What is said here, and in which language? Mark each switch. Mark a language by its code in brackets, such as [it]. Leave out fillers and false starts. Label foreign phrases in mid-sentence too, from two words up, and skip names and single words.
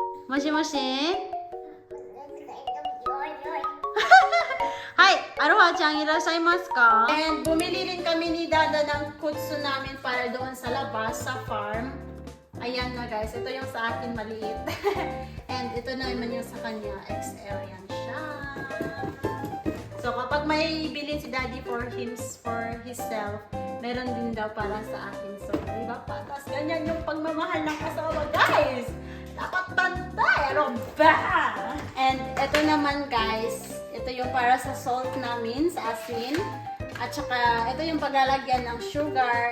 [ja] もしもしはい、アロハちゃんいらっしゃいますか? [tl] And bumili rin kami ni Dada ng kutsu namin para doon sa labas, sa farm. Ayan na guys, ito yung sa akin maliit. And ito naman yung sa kanya, XL yan siya. So kapag may bilhin si Daddy [en] for himself, [tl] meron din daw para sa akin. So, diba pa? Tapos ganyan yung pagmamahal ng asawa, guys! Dapat bantay! Ano ba? And ito naman, guys, ito yung para sa salt namin, sa asin. At saka, ito yung paglalagyan ng sugar.